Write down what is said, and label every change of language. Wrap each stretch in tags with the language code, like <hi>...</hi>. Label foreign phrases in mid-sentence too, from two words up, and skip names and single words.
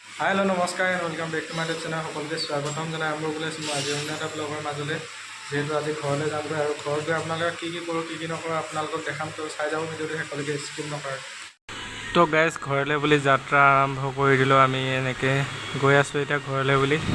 <en>hi hello</en> <as>नमस्कार</as> <en>and welcome back to my YouTube channel</en> <as>সকলোকে স্বাগতম জনাই আৰম্ভ কৰিছোঁ মই আজি অন্য এটা ব্লগৰ মাজলৈ যেহেতু আজি ঘৰলৈ যামগৈ আৰু ঘৰত গৈ আপোনালোকে কি কৰোঁ কি নকৰোঁ আপোনালোকক দেখাম তো চাই যাব ভিডিঅ'টো সকলোকে স্কিপ নকৰে তো গাইজ ঘৰলৈ বুলি যাত্ৰা আৰম্ভ কৰি দিলোঁ আমি এনেকৈ গৈ আছোঁ এতিয়া ঘৰলৈ বুলি</as>